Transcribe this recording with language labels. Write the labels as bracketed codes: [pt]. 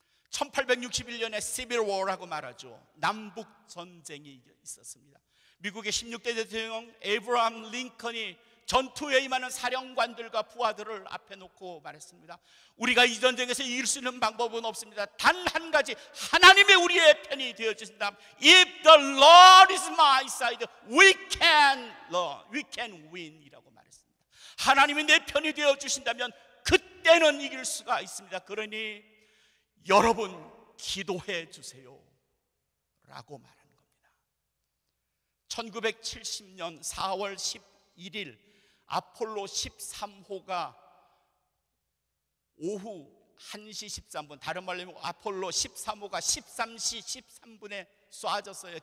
[ko] 1861년에 시빌 워라고 말하죠. 남북 전쟁이 있었습니다. 미국의 16대 대통령 에이브러함 링컨이 전투에 임하는 사령관들과 부하들을 앞에 놓고 말했습니다. 우리가 이 전쟁에서 이길 수 있는 방법은 없습니다. 단 한 가지, 하나님의 우리의 편이 되어 주신다. [en] If the Lord is my side, we can win [ko] 이라고 말했습니다. 하나님이 내 편이 되어 주신다면 그때는 이길 수가 있습니다. 그러니 여러분 기도해 주세요 라고 말하는 겁니다. 1970년 4월 11일 아폴로 13호가 오후 1시 13분, 다른 말로 하면 아폴로 13호가 13시 13분에 쏴졌어요.